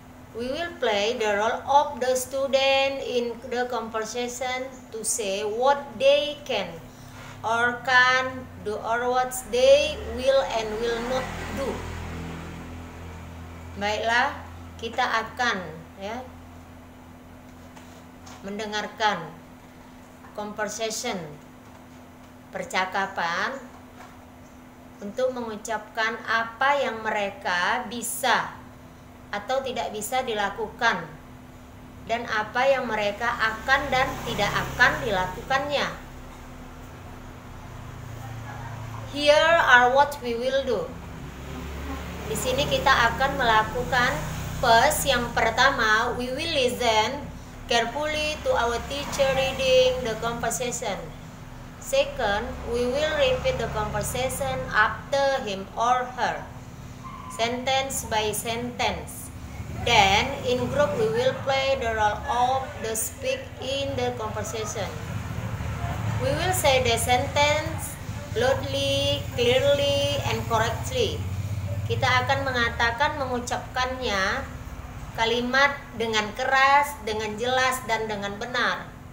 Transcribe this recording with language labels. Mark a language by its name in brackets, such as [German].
[English] We will play the role of the student in the conversation to say what they can or can do or what they will and will not do. [Indonesian] Baiklah, kita akan ya mendengarkan conversation, percakapan, untuk mengucapkan apa yang mereka bisa atau tidak bisa dilakukan dan apa yang mereka akan dan tidak akan dilakukannya. [English] Here are what we will do. [Indonesian] Di sini kita akan melakukan [English] first, [Indonesian] yang pertama, [English] we will listen carefully to our teacher reading the conversation. Second, we will repeat the conversation after him or her, sentence by sentence. Then, in group, we will play the role of the speak in the conversation. We will say the sentence loudly, clearly, and correctly. [Indonesian] Kita akan mengatakan, mengucapkannya kalimat dengan keras, dengan jelas, dan dengan benar.